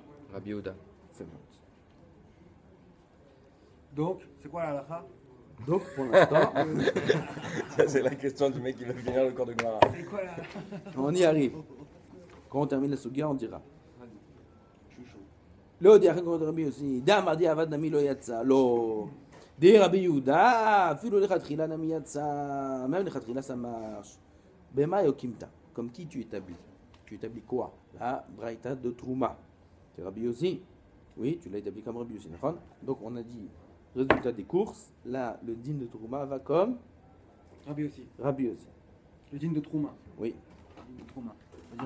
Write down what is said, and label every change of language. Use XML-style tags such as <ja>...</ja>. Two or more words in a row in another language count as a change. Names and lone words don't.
<fr>Rabbi Yehuda. C'est bon. Donc, c'est quoi la halakha? Donc, pour l'instant, Ça, c'est la question du mec qui veut finir le cours de Gemara. C'est quoi la halakha? on y arrive. Quand on termine la sugia, on dira. Chouchou.</fr> <he>לא דיח כמו רבי יוסי, דאמר דיעבד נמי לא יצא, לא. די רבי יהודה, אפילו לכתחילה נמי יצא,</he> <fr>même לכתחילה ça marche.</fr> <he>במה יוקימת?</he> <fr>Comme qui tu établis? Tu établis quoi? La braïta de Trouma. C'est Rabbi Yossi. Oui, tu l'as établi comme Rabbi Yossi. Donc on a dit, résultat des courses, là le din de Trouma va comme Rabbi aussi. Rabbi Yossi. Le dîne de Trouma. Oui. Le dîne de Trouma. C'est-à-dire</fr>